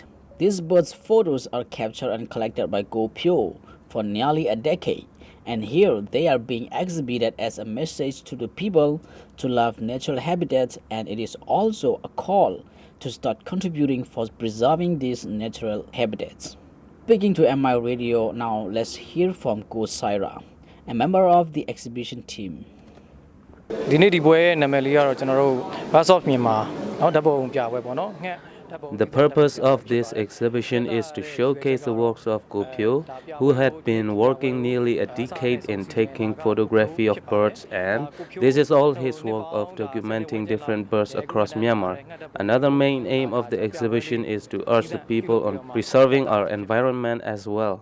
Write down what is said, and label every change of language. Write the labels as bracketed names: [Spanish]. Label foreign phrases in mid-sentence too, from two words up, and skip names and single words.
[English] These birds photos are captured and collected by Go Pyo for nearly a decade, and here they are being exhibited as a message to the people to love natural habitats, and it is also a call to start contributing for preserving these natural habitats. Speaking to MI Radio now, let's hear from Go Saira, a member of the exhibition team. [Burmese] ဒီနေ့ဒီပွဲနာမည်လေးကတော့ကျွန်တော်တို့ Birds of Myanmar เนาะဓာတ်ပုံပြပွဲပေါ့နော် [English] The purpose of this exhibition is to showcase the works of Go Pyo, who had been working nearly a decade in taking photography of birds, and this is all his work of documenting different birds across Myanmar. Another main aim of the exhibition is to urge the people on preserving our environment as well.